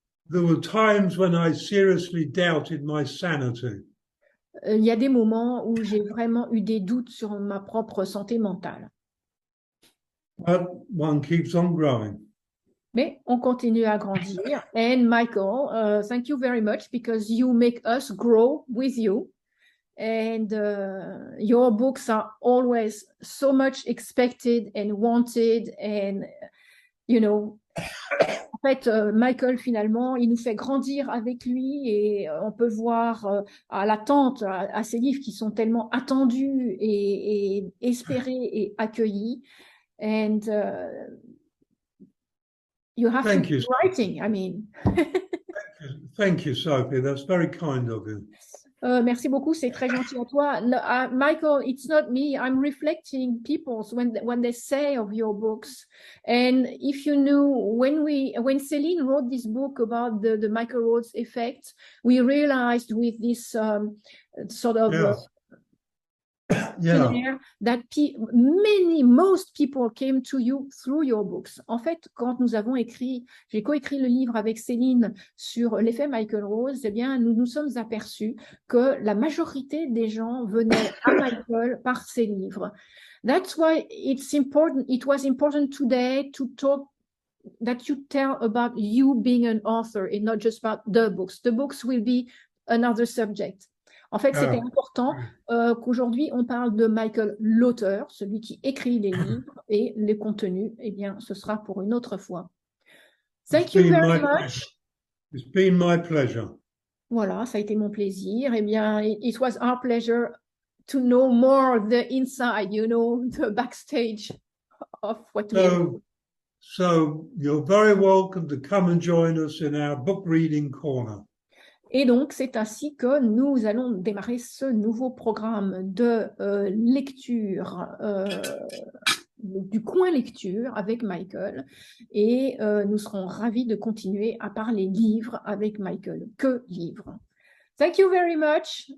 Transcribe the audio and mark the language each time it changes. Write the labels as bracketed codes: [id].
[en] There were times when I seriously doubted my sanity. [fr] Il y a des moments où j'ai vraiment eu des doutes sur ma propre santé mentale. [en] But one keeps on growing. [fr] Mais on continue à grandir. [en] And Michael, thank you very much because you make us grow with you. And your books are always so much expected and wanted. And, you know, [fr] en fait, Michael, finalement, il nous fait grandir avec lui et on peut voir à l'attente à ces livres qui sont tellement attendus et espérés et accueillis. [en] And You have to Thank be you. writing, I mean. Thank you, Sophie. That's very kind of you. [fr] Merci beaucoup, c'est très gentil à toi. [en] No, Michael, it's not me. I'm reflecting people's when they say of your books. And if you knew when Céline wrote this book about the Michael Rhodes effect, we realized with this sort of Yeah. that most people came to you through your books. [fr] En fait, quand j'ai coécrit le livre avec Céline sur l'effet Michael Rose, eh bien, nous nous sommes aperçus que la majorité des gens venaient à Michael par ses livres. [en] That's why it was important today to talk that you tell about you being an author and not just about the books. The books will be another subject. [fr] En fait, c'était important qu'aujourd'hui, on parle de Michael, l'auteur, celui qui écrit les livres, et les contenus, eh bien, ce sera pour une autre fois. [en] Thank you very much. It's been my pleasure. [fr] Voilà, ça a été mon plaisir. Eh bien, [en] it was our pleasure to know more the inside, the backstage of what we do. So you're very welcome to come and join us in our book reading corner. [fr] Et donc, c'est ainsi que nous allons démarrer ce nouveau programme de lecture, du coin lecture avec Michael. Et nous serons ravis de continuer à parler livres avec Michael. Que livres. [en] Thank you very much.